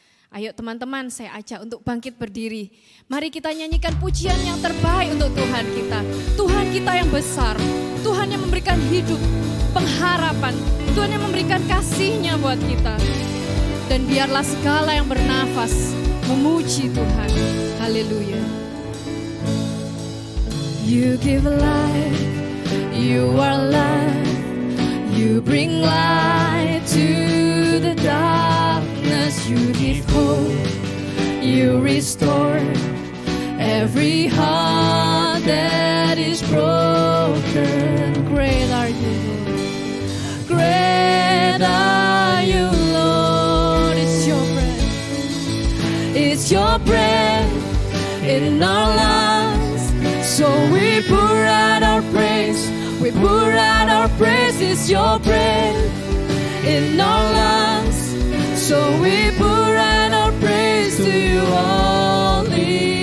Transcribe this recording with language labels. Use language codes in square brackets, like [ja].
[id] Ayo teman-teman, saya ajak untuk bangkit berdiri. Mari kita nyanyikan pujian yang terbaik untuk Tuhan kita. Tuhan kita yang besar, Tuhan yang memberikan hidup, pengharapan, Tuhan yang memberikan kasih-Nya buat kita. Dan biarlah segala yang bernafas memuji Tuhan. Haleluya. [en] You give life, you are life, you bring light to the darkness, you give hope, you restore every heart that is broken. Great are you, Lord. Great are you, Lord. It's your breath, it's your breath in our lungs. So we pour out our praise, we pour out our praise. It's your breath in our lungs. So we pour out our praise to you only.